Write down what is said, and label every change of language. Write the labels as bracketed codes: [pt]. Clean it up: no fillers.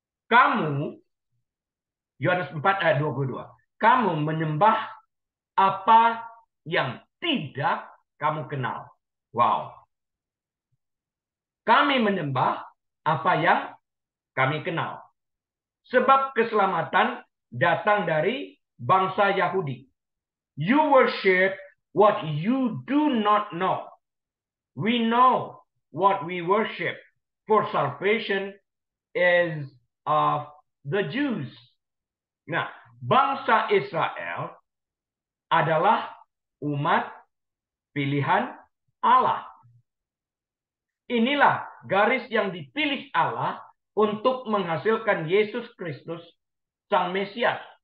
[id] Kamu, Yohanes 4 ayat 22. Kamu menyembah apa yang tidak kamu kenal. Wow. Kami menyembah apa yang kami kenal. Sebab keselamatan datang dari bangsa Yahudi. [en] You worship what you do not know. We know what we worship, for salvation is of the Jews. [id] Nah, bangsa Israel adalah umat pilihan Allah. Inilah garis yang dipilih Allah untuk menghasilkan Yesus Kristus, Sang Mesias,